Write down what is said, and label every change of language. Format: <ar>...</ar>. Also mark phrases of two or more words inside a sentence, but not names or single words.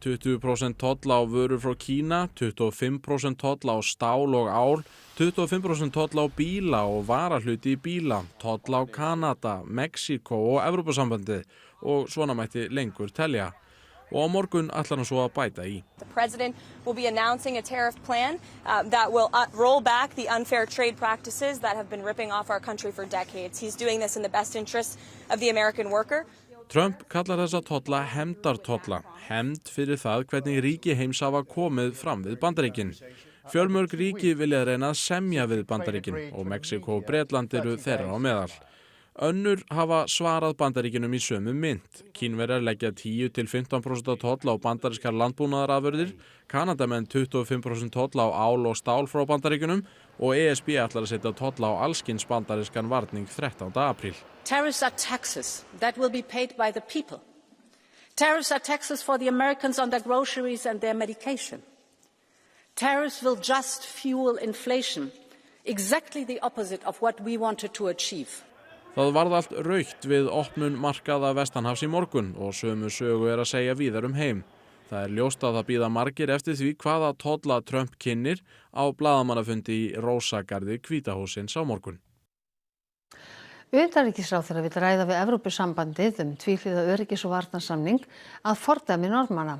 <is>20% toll á vörur frá Kína, 25% toll á stál og ál, 25% toll á bíla og varahluti í bíla, toll á Kanada, Mexíkó og Evrópusambandið og svona mætti lengur telja. Og á morgun ætlar hann svo að bæta í.</is> <en>The president will be announcing a tariff plan that will roll back the unfair trade practices that have been ripping off our country for decades. He's doing this in the best interest of the American worker.</en> <is>Trump kallar þessa tolla hefndartolla, hefnd fyrir það hvernig ríki heims hafa komið fram við Bandaríkin. Fjölmörg ríki vilja reyna að semja við Bandaríkin og Mexíkó og Bretland eru þeirra á meðal. Önnur hafa svarað Bandaríkinum í sömu mynt. Kínverjar leggja 10–15% toll á bandarískar landbúnaðarafurðir, Kanadamenn 25% toll á ál og stál frá Bandaríkunum og ESB ætlar að setja toll á allskyns bandarískan varning 13. apríl.</is> <en>Tariffs are taxes that will be paid by the people. Tariffs are taxes for the Americans on their groceries and their medication. Tariffs will just fuel inflation, exactly the opposite of what we wanted to achieve.</en> <is>Það varð allt rautt við opnun markaða vestanhafs í morgun og sömu sögu að segja víðar heim. Það ljóst að það bíða margir eftir því hvaða tolla Trump kynnir á blaðamannafundi í Rósagarði Hvíta hússins á morgun. Utanríkisráðherra vill ræða við Evrópusambandið tvíhliða öryggis- og varnarsamning að fordæmi Norðmanna.</is>